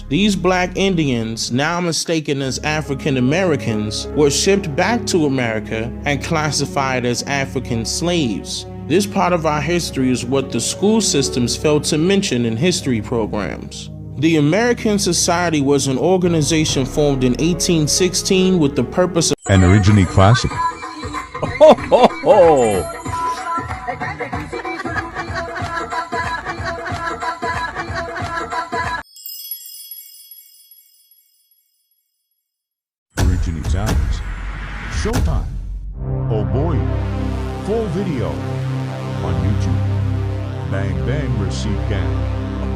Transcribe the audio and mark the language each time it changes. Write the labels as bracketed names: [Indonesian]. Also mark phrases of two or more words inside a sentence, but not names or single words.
[English] These black Indians, now mistaken as African Americans, were shipped back to America and classified as African slaves. This part of our history is what the school systems failed to mention in history programs. The American Society was an organization formed in 1816 with the purpose of an Originie classic. Ho ho ho! OriginieSounds. Showtime. Oh boy. Full video on YouTube. Bang bang receipt gang.